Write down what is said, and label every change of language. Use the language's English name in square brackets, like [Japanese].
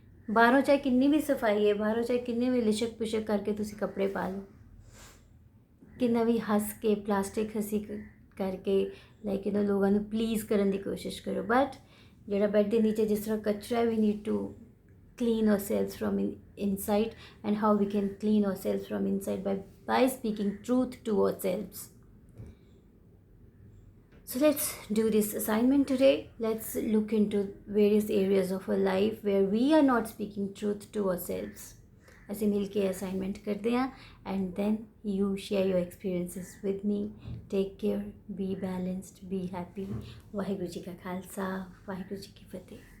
[Punjabi] ਬਾਹਰੋਂ ਚਾਹੇ ਕਿੰਨੀ ਵੀ ਸਫਾਈ ਹੈ, ਬਾਹਰੋਂ ਚਾਹੇ ਕਿੰਨੇ ਵੀ ਲਿਸ਼ਕ ਪਿਸ਼ਕ ਕਰਕੇ ਤੁਸੀਂ ਕੱਪੜੇ ਪਾ ਲਓ, ਕਿੰਨਾ ਵੀ ਹੱਸ ਕੇ ਪਲਾਸਟਿਕ ਹੱਸੀ ਕਰਕੇ ਲਾਈਕ ਇਹਨਾਂ ਲੋਕਾਂ ਨੂੰ ਪਲੀਜ਼ ਕਰਨ ਦੀ ਕੋਸ਼ਿਸ਼ ਕਰੋ, ਬਟ ਜਿਹੜਾ ਬੈੱਡ ਦੇ ਨੀਚੇ ਜਿਸ ਤਰ੍ਹਾਂ ਕਚਰਾ ਹੈ, [English] We need to clean ourselves from inside. And how we can clean ourselves from inside? By speaking truth to ourselves. So let's do this assignment today. Let's look into various areas of our life where we are not speaking truth to ourselves. [Punjabi] ਅਸੀਂ ਮਿਲ ਕੇ assignment ਕਰਦੇ ਹਾਂ [English] And then you share your experiences with me. Take care, be balanced, be happy. [Punjabi] Waheguru ji ਕਾ ਖਾਲਸਾ, ਵਾਹਿਗੁਰੂ ਜੀ ਕੀ ਫਤਿਹ।